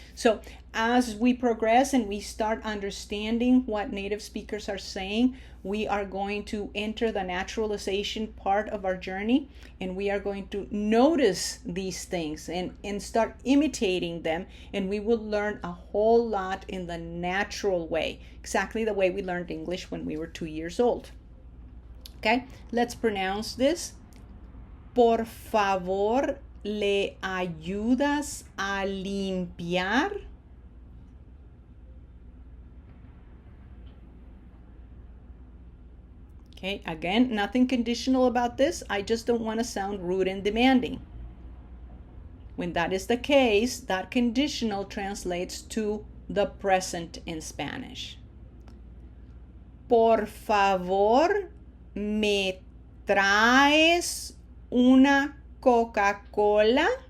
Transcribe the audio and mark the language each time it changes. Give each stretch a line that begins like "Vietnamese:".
English: So as we progress and we start understanding what native speakers are saying, we are going to enter the naturalization part of our journey, and we are going to notice these things and start imitating them, and we will learn a whole lot in the natural way, exactly the way we learned English when we were 2 years old. Okay, let's pronounce this.
Spanish: Por favor, ¿le ayudas a limpiar?
English: Okay, again, nothing conditional about this. I just don't want to sound rude and demanding. When that is the case, that conditional translates to the present in Spanish.
Spanish: Por favor, ¿me traes una Coca-Cola?